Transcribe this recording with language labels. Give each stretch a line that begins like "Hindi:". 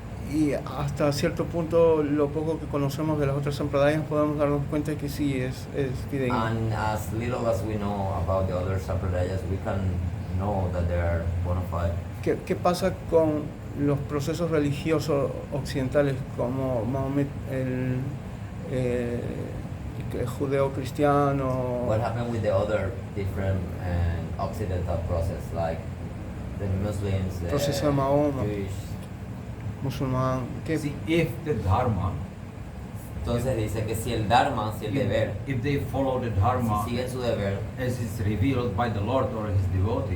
Spanish: Y hasta cierto punto, lo poco que conocemos de las otras sampradayas, podemos darnos cuenta que sí es fidedigno.
English: And as little as we know about the other sampradayas, we can know that they are bona fide.
Spanish: ¿Qué pasa con los procesos religiosos occidentales como Mahomet, el judeo-cristiano?
English: What happened with the other different occidental process, like the Muslims, the
Spanish: Proceso de Mahoma.
English: Jewish?
Spanish: Musulmán?
English: See, if the dharma,
Spanish: Entonces dice que si el dharma, si el deber,
English: if they follow the dharma
Spanish: si siguen su deber,
English: as is revealed by the Lord or his devotee,